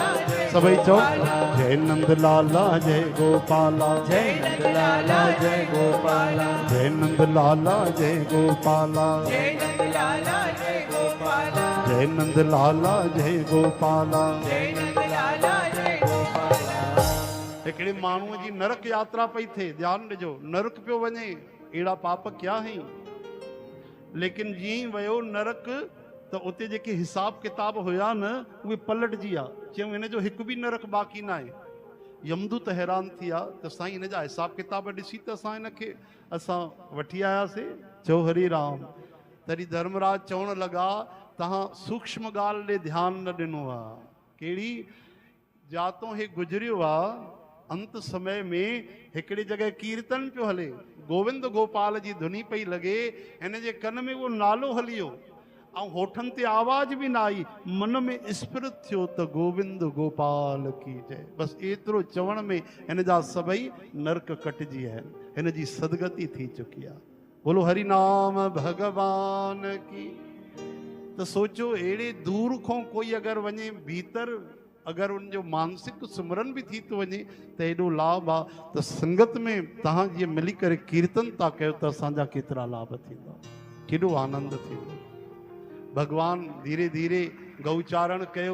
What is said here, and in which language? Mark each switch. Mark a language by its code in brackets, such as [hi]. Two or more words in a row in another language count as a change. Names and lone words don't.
[hi] सभी चौक जय नंद लाला जय गोपाला, जय नंद लाला जय गोपाला, जय नंद लाला जय गोपाला, जय नंद लाला जय गोपाला, जय नंद लाला जय गोपाला। जय नंद लाला जय गोपाला। [sd] हिकिड़े माण्हूअ जी नरक यात्रा पई थिए, ध्यानु ॾिजो, नरक पियो वञे, अहिड़ा पाप क्या आहिनि। लेकिन जीअं ई वियो नरक त उते जेके हिसाब किताब हुया न उहे पलटजी विया। चयूं हिन जो हिकु बि नरक बाक़ी न आहे। यमदूत हैरान थी विया त साईं हिन जा हिसाब किताब ॾिसी त असां हिनखे वठी आयासीं। चओ हरि राम। तॾहिं धर्मराज चवण लॻा तव्हां सूक्ष्म ॻाल्हि ॾे ध्यानु न ॾिनो आहे। कहिड़ी जातों हे गुज़रियो आहे, अंत समय में हिकिड़ी जॻह कीर्तन पियो हले, गोविंद गोपाल जी धुनी पई लॻे, हिन जे कन में उहो नालो हलियो ऐं होठनि ते आवाज़ बि न आई, मन में स्फुरित थियो त [hi] गोविंद गोपाल की जय। [sd] बसि एतिरो चवण में हिन जा सभई नरक कटिजी आहिनि, हिन जी सदगति थी चुकी आहे। [hi] बोलो हरि नाम भगवान की। [sd] त सोचो अहिड़े दूर खां कोई अगरि वञे भीतर, अगरि उनजो मानसिक सिमरन बि थी थो वञे त एॾो लाभ आहे। त संगत में तव्हां जीअं मिली करे कीर्तन था कयो त असांजा केतिरा लाभ थींदा, केॾो आनंद थींदो। भगवान धीरे धीरे गौचारण कयो।